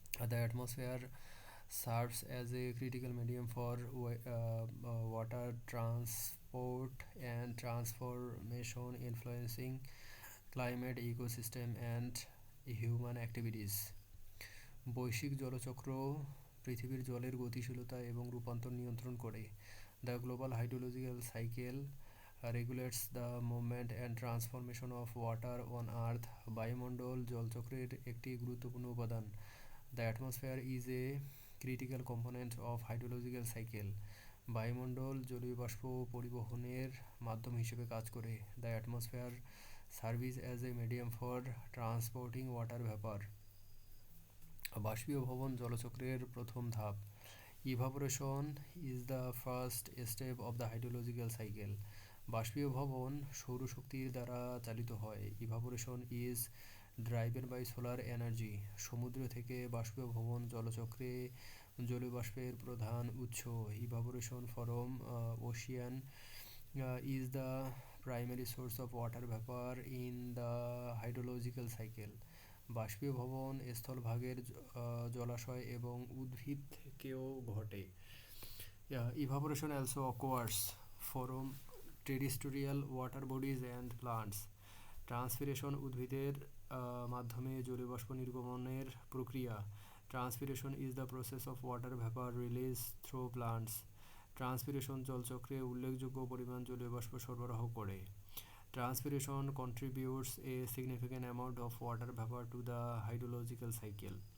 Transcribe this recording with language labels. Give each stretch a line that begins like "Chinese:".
English: The atmosphere serves as a critical medium for water transport and transformation, influencing climate, ecosystem, and human activities.
Bangla: বৈশ্বিক জলচক্র পৃথিবীর জলের গতিশীলতা এবং রূপান্তর নিয়ন্ত্রণ করে।
English: The global hydrological cycle regulates the movement and transformation of water on earth.
Bangla: বায়ুমণ্ডল জলচক্রের একটি গুরুত্বপূর্ণ উপাদান।
English: The atmosphere is a critical component of hydrological cycle.
Bangla: বায়ুমণ্ডল জলীয় বাষ্প পরিবহনের মাধ্যম হিসেবে কাজ করে।
English: The atmosphere serves as a medium for transporting water vapor.
Bangla: বাষ্পীয় ভবন জলচক্রের প্রথম ধাপ।
English: Evaporation is the first step of the hydrological cycle.
Bangla: বাষ্পীয় ভবন সৌরশক্তির দ্বারা চালিত হয়।
English: Evaporation is driven by solar energy.
Bangla: সমুদ্র থেকে বাষ্পীয় ভবন জলচক্রে জলীয় বাষ্পের প্রধান উৎস।
English: Evaporation from ocean is the primary source of water vapor in the hydrological cycle.
Bangla: বাষ্পীয় ভবন স্থলভাগের জলাশয় এবং উদ্ভিদ থেকেও ঘটে।
English: Evaporation also occurs from terrestrial water bodies and plants.
Bangla: Transpiration উদ্ভিদের মাধ্যমে জলীয় বাষ্প নির্গমনের প্রক্রিয়া।
English: Transpiration is the process of water vapour release through plants.
Bangla: Transpiration জলচক্রে উল্লেখযোগ্য পরিমাণ জলীয় বাষ্প সরবরাহ করে।
English: Transpiration contributes a significant amount of water vapor to the hydrological cycle.